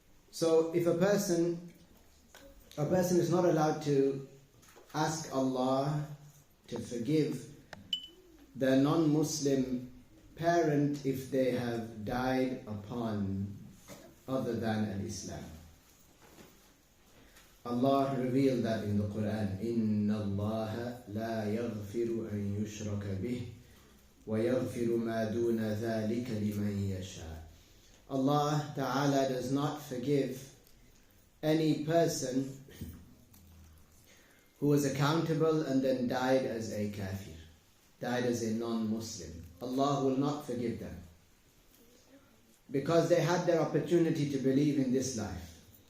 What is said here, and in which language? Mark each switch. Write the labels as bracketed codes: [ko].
[en] So if a person is not allowed to ask Allah to forgive the non-Muslim parent if they have died upon other than al-Islam. Allah revealed that in the Quran, [ar] إِنَّ اللَّهَ لَا يَغْفِرُ أَن يُشْرَكَ بِهِ وَيَغْفِرُ مَا دُونَ ذَلِكَ لِمَن يَشَاءُ. [en] Allah Ta'ala does not forgive any person who was accountable and then died as a kafir, died as a non-Muslim. Allah will not forgive them because they had their opportunity to believe in this life.